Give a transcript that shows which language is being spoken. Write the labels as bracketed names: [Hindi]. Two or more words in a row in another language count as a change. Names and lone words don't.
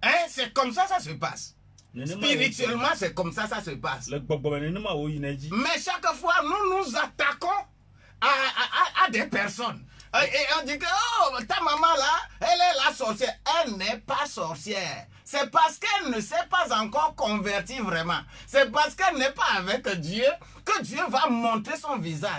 [French] C'est comme ça se passe. Spirituellement, c'est comme ça se passe. [Ewe] Le gbɔgbɔ me nenema wo yina dzi. [French] Mais chaque fois, nous nous attaquons à des personnes. Et on dit que ta maman là, elle est la sorcière. Elle n'est pas sorcière. C'est parce qu'elle ne s'est pas encore convertie vraiment. C'est parce qu'elle n'est pas avec Dieu que Dieu va montrer son visage.